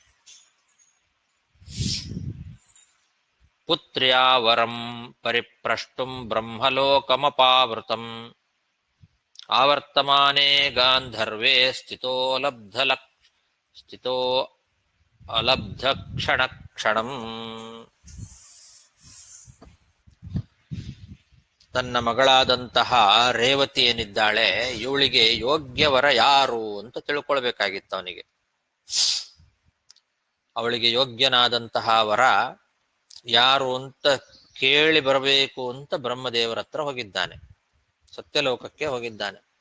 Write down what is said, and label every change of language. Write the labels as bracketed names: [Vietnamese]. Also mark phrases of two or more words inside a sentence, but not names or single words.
[Sanskrit] ಪುತ್ರ್ಯಾ ವರಂ ಪರಿಪ್ರಷ್ಟುಂ ಬ್ರಹ್ಮಲೋಕಮಪಾವೃತಂ ಆವರ್ತಮಾನೇ ಗಾಂಧರ್ವೇ ಸ್ಥಿತೋ ಅಲಬ್ಧ ಕ್ಷಣ ಕ್ಷಣಂ. [Kannada] ತನ್ನ ಮಗಳಾದಂತಹ ರೇವತಿ ಏನಿದ್ದಾಳೆ, ಇವಳಿಗೆ ಯೋಗ್ಯವರ ಯಾರು ಅಂತ ತಿಳ್ಕೊಳ್ಬೇಕಾಗಿತ್ತು ಅವನಿಗೆ. ಅವಳಿಗೆ ಯೋಗ್ಯನಾದಂತಹ ವರ ಯಾರು ಅಂತ ಕೇಳಿ ಬರಬೇಕು ಅಂತ ಬ್ರಹ್ಮದೇವರ ಹತ್ರ ಹೋಗಿದ್ದಾನೆ, ಸತ್ಯಲೋಕಕ್ಕೆ ಹೋಗಿದ್ದಾನೆ.